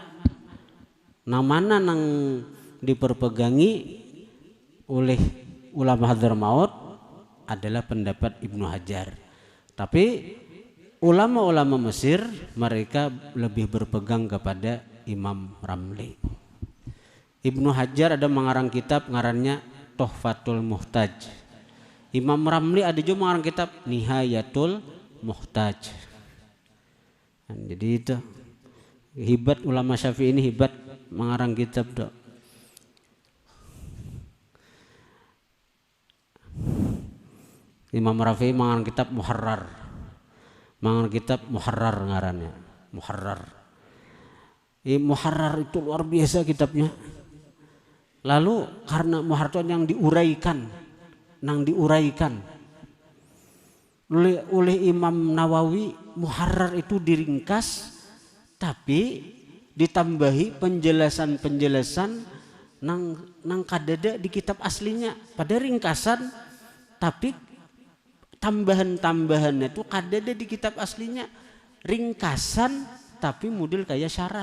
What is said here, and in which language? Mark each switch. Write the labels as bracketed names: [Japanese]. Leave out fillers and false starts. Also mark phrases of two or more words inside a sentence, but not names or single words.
[Indonesian] Namanya nang diperpegangi oleh ulama Hadramaut adalah pendapat Ibnu Hajar. Tapi ulama-ulama Mesir mereka lebih berpegang kepada Imam Ramli. Ibnu Hajar ada mengarang kitab ngarannya Tuhfatul Muhtaj. Imam Ramli ada juga mengarang kitab Nihayatul Muhtaj. Jadi itu hebat ulama Syafi'i ini, hebat mengarang kitab tuh. Imam Rafi'i mengarang kitab Muharrar, mengarang kitab Muharrar ngarannya Muharrar. Muharrar itu luar biasa kitabnya. Lalu karena Muharrar yang diuraikan oleh Imam Nawawi, Muharrar itu diringkas tapi ditambahi penjelasan-penjelasan nang kadada di kitab aslinya pada ringkasan, tapi tambahan-tambahannya itu kadada di kitab aslinya ringkasan tapi model kayak syarah.